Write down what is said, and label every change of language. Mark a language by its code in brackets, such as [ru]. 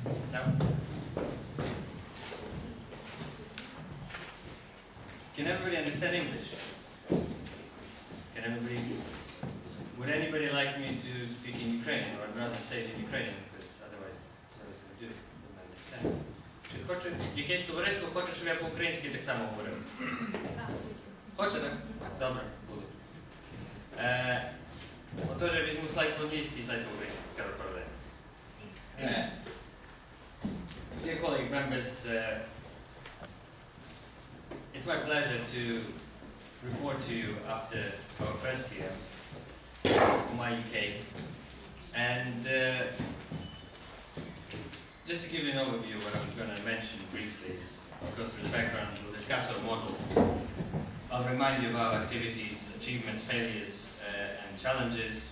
[en] Now, can everybody understand English? Can everybody? Would anybody like me to speak in Ukrainian, or I'd rather say it in Ukrainian, because otherwise the rest wouldn't understand. [uk] Чи хоче, якесь товариство хоче, щоб я по-українськи так само говорив? Хоче, так? Добре, буду. Отож, я візьму слайд по-англійський, слайд по-українськи, кажу паралельно. [en] Dear colleagues, members, it's my pleasure to report to you after our first year Umauk UK, and just to give you an overview of what I'm going to mention briefly is I'll go through the background, we'll discuss our model, I'll remind you of our activities, achievements, failures and challenges.